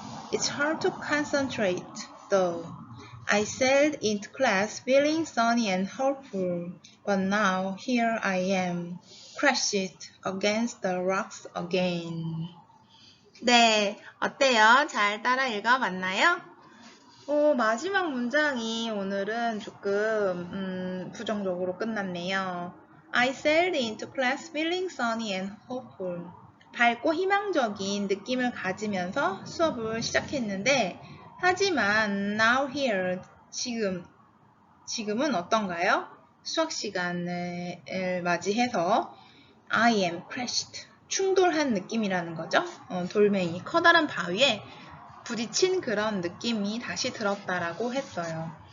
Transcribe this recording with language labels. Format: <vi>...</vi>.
<en>It's hard to concentrate, though. I sailed into class feeling sunny and hopeful, but now here I am, crashed against the rocks again.</en> <ko>네, 어때요? 잘 따라 읽어봤나요? 마지막 문장이 오늘은 조금 부정적으로 끝났네요.</ko> <en>I sailed into class feeling sunny and hopeful.</en> <ko>밝고 희망적인 느낌을 가지면서 수업을 시작했는데 하지만 now here, 지금은 어떤가요? 수학 시간을 맞이해서 I am crashed. 충돌한 느낌이라는 거죠. 돌멩이, 커다란 바위에 부딪힌 그런 느낌이 다시 들었다라고 했어요.</ko>